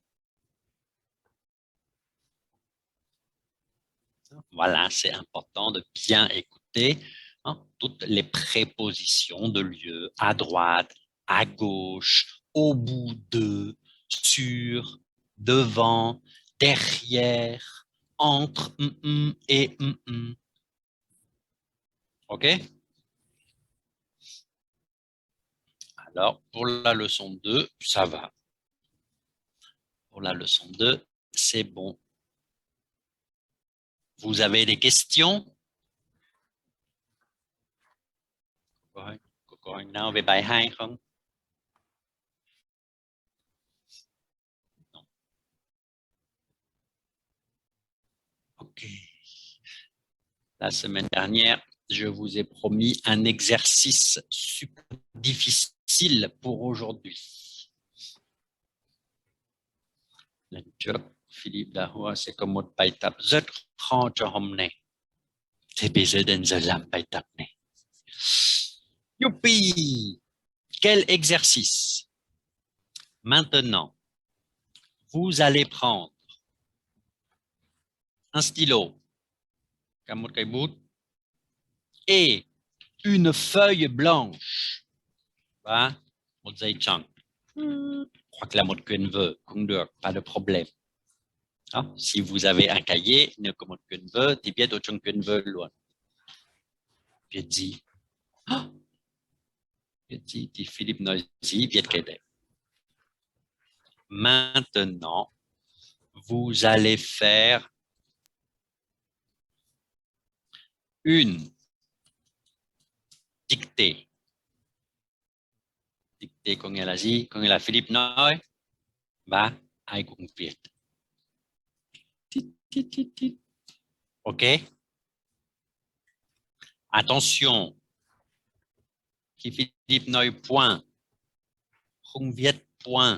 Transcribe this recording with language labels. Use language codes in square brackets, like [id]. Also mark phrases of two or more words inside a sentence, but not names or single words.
[fr] Voilà, c'est important de bien écouter toutes les prépositions de lieu, à droite, à gauche, au bout de, sur, devant, derrière, entre et OK? Alors, pour la leçon 2, ça va. Pour la leçon 2, c'est bon. Vous avez des questions? [vi] Có anh nào về bài 2 không? [fr] Non. Ok. La semaine dernière, je vous ai promis un exercice super difficile pour aujourd'hui. [vi] Lần trước, Philip đã hứa sẽ có một bài tập rất khó cho hôm nay. Thế bây giờ đến giờ làm bài tập này. [fr] Youpi! Quel exercice? Maintenant, vous allez prendre un stylo, comme [vi] một cây bút, [fr] et une feuille blanche, [vi] và một giấy trắng, hoặc là một quyển vở cũng được, [fr] pas de problème. Đó. Si vous avez un cahier, [vi] nếu có một quyển vở thì viết ở trong quyển vở luôn. Viết gì? Viết gì thì Philip nói gì, viết cái đấy. [fr] Maintenant, vous allez faire une dictée. [vi] Dictée có nghĩa là gì? Có nghĩa là Philip nói và ai cũng viết. [fr] Ok? Attention. [vi] Khi Philip nói point, không viết point.